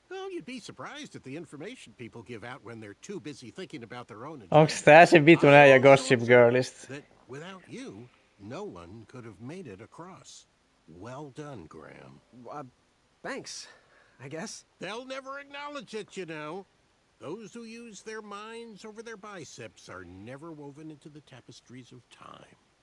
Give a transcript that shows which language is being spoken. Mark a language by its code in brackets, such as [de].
[en] Oh, you'd be surprised at the information people give out when they're too busy thinking about their own agenda. [fi] Onks tää se vitun äijä Gossip Girlista? [en] That without you, no one could have made it across. Well done, Graham. Thanks, I guess. They'll never acknowledge it, you know. Those who use their minds over their biceps are never woven into the tapestries of time.